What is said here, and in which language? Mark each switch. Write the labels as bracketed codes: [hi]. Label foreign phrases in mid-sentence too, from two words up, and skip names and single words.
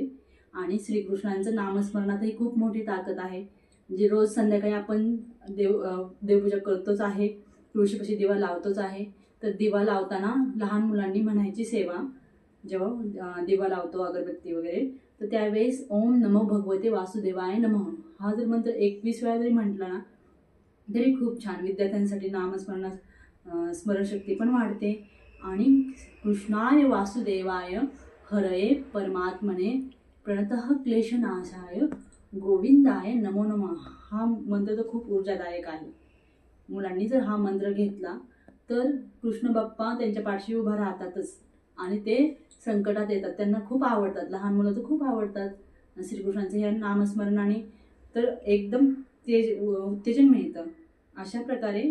[mr] आणि श्रीकृष्णांचं नामस्मरणातही खूप मोठी ताकद आहे। जे रोज संध्याकाळी आपण देवपूजा करतोच आहे, तुळशीपाशी दिवा लावतोच आहे, तर दिवा लावताना लहान मुलांनी म्हणायची सेवा, जेव्हा दिवा लावतो अगरबत्ती वगैरे, तर त्यावेळेस [sa] ओम नमो भगवते वासुदेवाय नमः [mr] हा जर मंत्र 21 वेळा जरी म्हटला ना तरी खूप छान विद्यार्थ्यांसाठी नामस्मरणात स्मरणशक्ती पण वाढते। आणि [sa] कृष्णाय वासुदेवाय हरये परमात्मने प्रणतः क्लेशनाशाय गोविंदाय नमो नमः [mr] हा मंत्र तर खूप ऊर्जादायक आहे। मुलांनी जर हा मंत्र घेतला तर कृष्ण बाप्पा त्यांच्या पाठीशी उभा राहतातच, आणि ते संकटात येतात, त्यांना खूप आवडतात, लहान मुलं तर खूप आवडतात श्रीकृष्णांचं ह्या नामस्मरणाने, तर एकदम उत्तेजन मिळतं अशा प्रकारे।